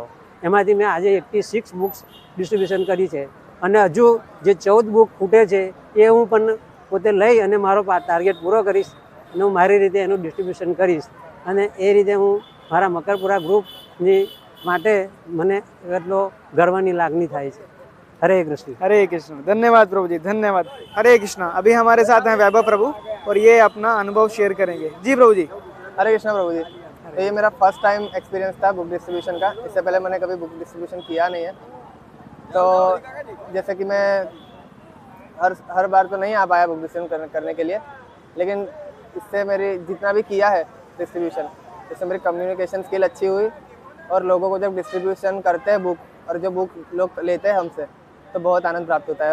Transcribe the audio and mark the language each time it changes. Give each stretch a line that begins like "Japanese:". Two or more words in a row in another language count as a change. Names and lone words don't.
Gujarati: એમાંથી મેં આજે 86
English: books distribution
Gujarati: કરી છે અને હજુ જે 14 બુક ખૂટે છે એ હું પણ પોતે લઈ અને મારો ટાર્ગેટ પૂરો કરીશ અને હું મારી રીતે એનું ડિસ્ટ્રીબ્યુશન કરીશ અને એ રીતે હું મારા મકરપુરા ગ્રુપની માટે મને એટલો ગર્વની લાગણી થાય છે।
Hindi: हरे कृष्ण। हरे कृष्ण। धन्यवाद प्रभु जी, धन्यवाद। हरे कृष्ण। अभी हमारे साथ हैं वैभव प्रभु और ये अपना अनुभव शेयर करेंगे। जी प्रभु जी। हरे कृष्ण प्रभु जी। तो ये मेरा
English: first time experience
Hindi: था
English: book distribution
Hindi: का। इससे पहले मैंने कभी
English: book distribution
Hindi: किया नहीं है, तो जैसे कि मैं हर बार तो नहीं आ पाया
English: book distribution
Hindi: करने के लिए, लेकिन इससे मेरी जितना भी किया है डिस्ट्रीब्यूशन, इससे मेरी
English: communication skill
Hindi: अच्छी हुई और लोगों को जब डिस्ट्रीब्यूशन करते हैं बुक और जो बुक लोग लेते हैं हमसे तो बहुत आनंद प्राप्त होता है।